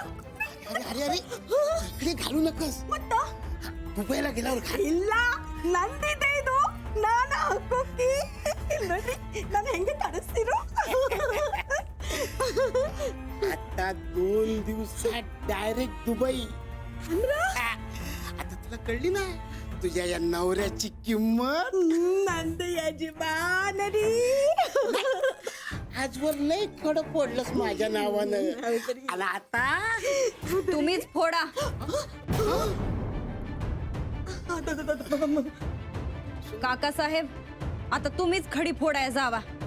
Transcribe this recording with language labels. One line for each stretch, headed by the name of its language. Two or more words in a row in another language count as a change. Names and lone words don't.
Marathi: अरे अरे इकडे घालू नकस. दुबईला गेल्यावर घाल.
Kannada: ಇಲ್ಲ ನಂದಿದೆ ಇದು. ನಾನು ಹಾಕೋಕಿ ನೋಡಿ ನಾನು ಹೆಂಗೆ ಕಾಣಿಸ್ತೀರೋ.
Marathi: आता 2 दिवसात डायरेक्ट दुबई. आता तुला कळली ना तुझ्या या नवऱ्याची किंमत.
Kannada: ನಂದು ಯಜಮಾನರಿ.
Marathi: आजवर लय खड पडलंस माझ्या नावानं. आणि आता तुम्हीच फोडा. काका साहेब आता तुम्हीच खडी फोडाय जावा.